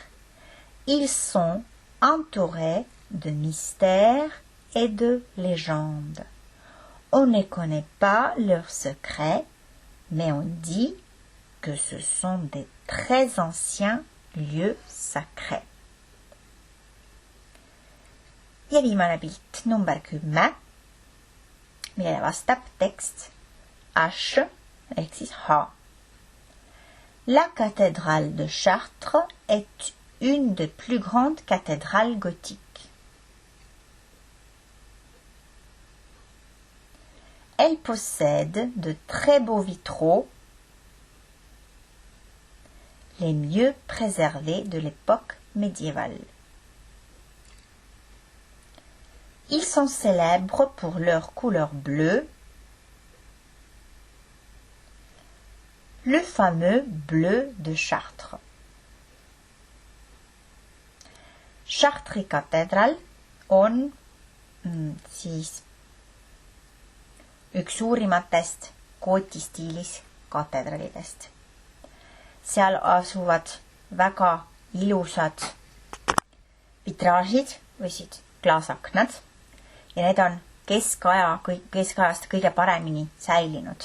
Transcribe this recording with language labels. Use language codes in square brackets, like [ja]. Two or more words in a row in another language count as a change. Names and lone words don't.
[fr] Ils sont entourés de mystères et de légendes. On ne connaît pas leurs secrets, mais on dit que ce sont des très anciens lieux sacrés. [et] Ja viimane pilt number 10, millele vastab tekst H ehk siis H. [fr] La cathédrale de Chartres est une des plus grandes cathédrales gothiques. Elle possède de très beaux vitraux, les mieux préservés de l'époque médiévale. Ils sont célèbres pour leur couleur bleue, le fameux bleu de Chartres. [et] Chartres katedral on siis üks suurimatest gootistiilis katedralidest. Seal asuvad väga ilusad vitraažid või siis klaasaknad ja need on keskajast kõige paremini säilinud.